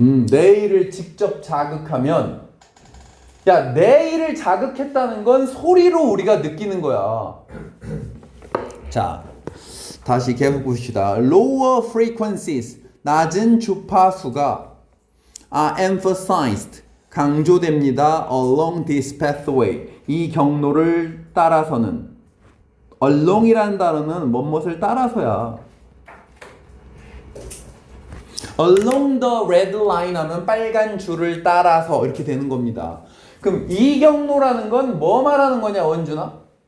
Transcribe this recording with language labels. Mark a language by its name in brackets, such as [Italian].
[Korean] 네이를 직접 자극하면 야, 네이를 자극했다는 건 소리로 우리가 느끼는 거야. 자, 다시 계속 봅시다. [English] Lower frequencies, 낮은 주파수가 are emphasized, 강조됩니다. Along this pathway, 이 경로를 따라서는. [Korean] along이라는 단어는 무엇을 따라서야. Along the red line 하면 빨간 줄을 따라서 이렇게 되는 겁니다. 그럼 이 경로라는 건 뭐 말하는 거냐, 원준아?